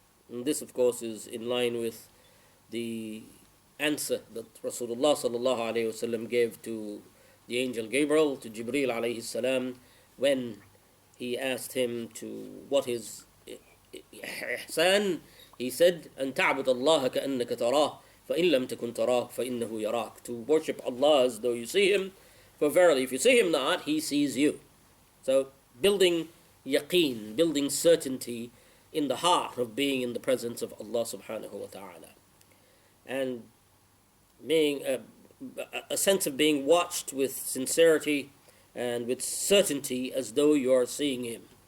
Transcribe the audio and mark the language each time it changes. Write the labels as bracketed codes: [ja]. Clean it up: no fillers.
[en] And this, of course, is in line with the answer that Rasulullah sallallahu alayhi wasallam gave to the angel Gabriel, to Jibreel alayhi salam, when he asked him to what is ihsan. He said, [ar] أن تعبد الله كأنك تراه فإن لم تكن تراه فإنه يراك. [en] To worship Allah as though you see Him, for verily if you see Him not, He sees you. So building yaqeen, building certainty in the heart of being in the presence of Allah subhanahu wa ta'ala, and being a sense of being watched with sincerity and with certainty as though you are seeing Him.